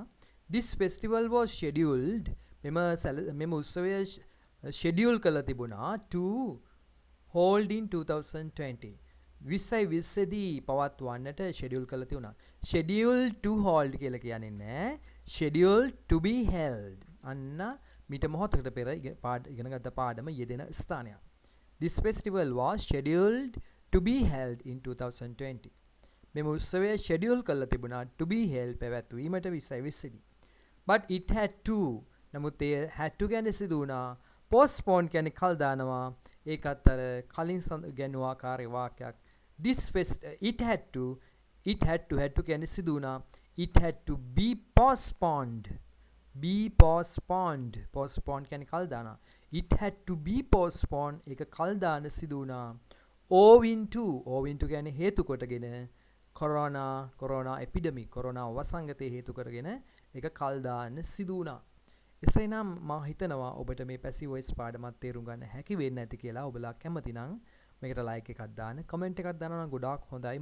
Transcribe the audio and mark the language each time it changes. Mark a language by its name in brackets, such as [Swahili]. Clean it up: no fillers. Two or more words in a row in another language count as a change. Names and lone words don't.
[English] This festival was scheduled. [Sinhala] මෙම උත්සවය schedule කළා තිබුණා [English] to hold in 2020. [Sinhala] 2020 දී පවත්වන්නට schedule කළා තිබුණා. [English] schedule to hold [Sinhala] කියලා කියන්නේ නෑ. [English] schedule to be held. [Sinhala] අන්න මීට මොහොතකට පෙර ඉගෙන ගත්ත පාඩම යෙදෙන ස්ථානයක්. [English] This festival was scheduled to be held in 2020. [Sinhala] මෙම උත්සවය schedule කළා තිබුණා [English] to be held [Sinhala] පැවැත්වීමට 2020 දී. [English] But it had to. [Sinhala] නමුත් ඒ [English] had to [Sinhala] කියන්නේ සිදු වුණා. postpone කියන්නේ කල් දානවා. ඒකත් අර කලින් ගැනුව ආකාරයේ වාක්‍යයක්. [English] it had to [Sinhala] කියන්නේ සිදු වුණා. [English] it had to be postponed. postpone [Sinhala] කියන්නේ කල් දානවා. [English] it had to be postponed [Sinhala] ඒක කල් දාන සිදු වුණා. [English] owing to [Sinhala] කියන්නේ හේතු කොටගෙන [English] corona epidemic [Sinhala] corona වසංගතය හේතු කරගෙන ඒක කල් දාන්න සිදු වුණා. එසේනම් මා හිතනවා ඔබට මේ [English] passive voice [Sinhala] පාඩමත් තේරුම් ගන්න හැකි වෙන්න ඇති කියලා. ඔබලා කැමති නම් මේකට like එකක් දාන්න, comment එකක් දානවා නම් ගොඩාක් හොඳයි.